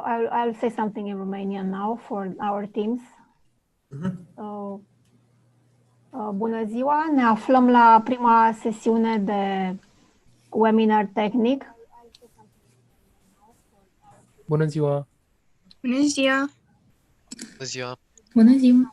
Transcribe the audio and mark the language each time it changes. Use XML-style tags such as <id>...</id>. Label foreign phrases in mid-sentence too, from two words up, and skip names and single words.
<en>I'll say something in Romanian now for our teams.</en> <ro>Bună ziua, ne aflăm la prima sesiune de webinar tehnic. Bună ziua! Bună ziua! Bună ziua! Bună ziua!</ro>